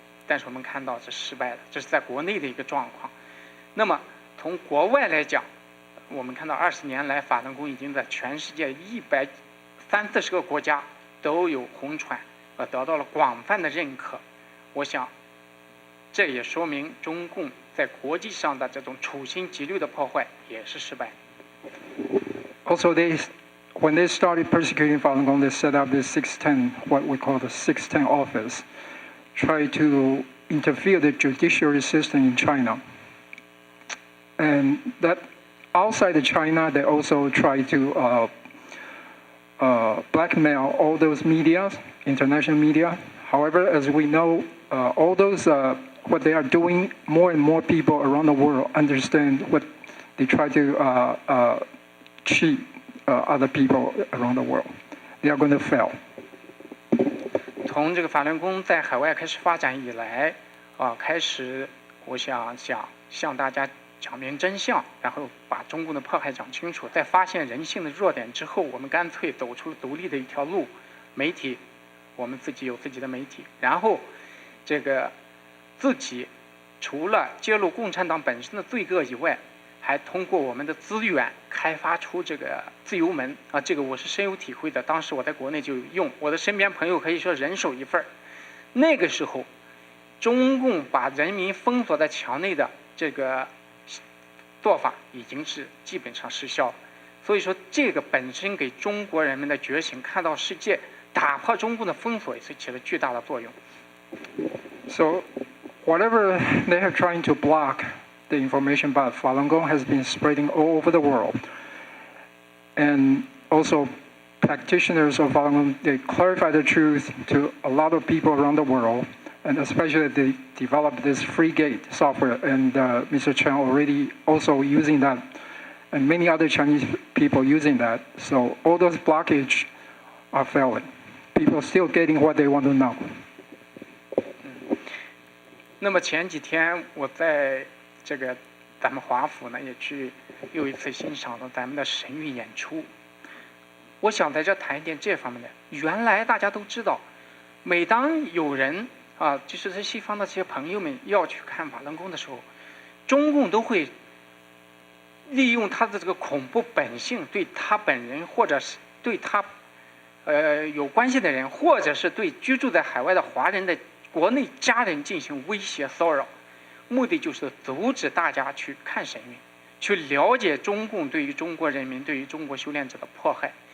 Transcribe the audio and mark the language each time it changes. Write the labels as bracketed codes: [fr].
[zh] 但是我们看到是失败了，这是在国内的一个状况。那么从国外来讲，我们看到20年来，法轮功已经在全世界130-140个国家都有红传，得到了广泛的认可。我想，这也说明中共在国际上的这种处心积虑的破坏也是失败。 [en] Also, when they started persecuting Falun Gong, they set up this 610, what we call the 610 office, try to interfere the judiciary system in China. And that outside of China, they also try to blackmail all those media, international media. However, as we know, all those what they are doing, more and more people around the world understand what they try to cheat other people around the world. They are going to fail. [zh] 从这个法轮功在海外开始发展以来，开始我想向大家讲明真相，然后把中共的迫害讲清楚，在发现人性的弱点之后，我们干脆走出独立的一条路。媒体，我们自己有自己的媒体，然后这个自己除了揭露共产党本身的罪恶以外，还通过我们的资源开发出这个自由门啊，这个我是深有体会的。当时我在国内就有用，我的身边朋友可以说人手一份儿。那个时候，中共把人民封锁在墙内的这个做法已经是基本上失效了。所以说，这个本身给中国人们的觉醒、看到世界、打破中共的封锁也是起了巨大的作用。 [en] So, whatever they are trying to block, the information about Falun Gong has been spreading all over the world. And also, practitioners of Falun Gong, they clarify the truth to a lot of people around the world. And especially they developed this free gate software, and Mr. Chen already also using that, and many other Chinese people using that. So all those blockages are failing. People still getting what they want to know. [zh] 那么前几天我在这个咱们华府呢，也去又一次欣赏了咱们的神韵演出。我想在这谈一点这方面的。原来大家都知道，每当有人啊，就是在西方的这些朋友们要去看法轮功的时候，中共都会利用他的这个恐怖本性，对他本人或者是对他有关系的人，或者是对居住在海外的华人的国内家人进行威胁骚扰，目的就是阻止大家去看神韵，去了解中共对于中国人民、对于中国修炼者的迫害。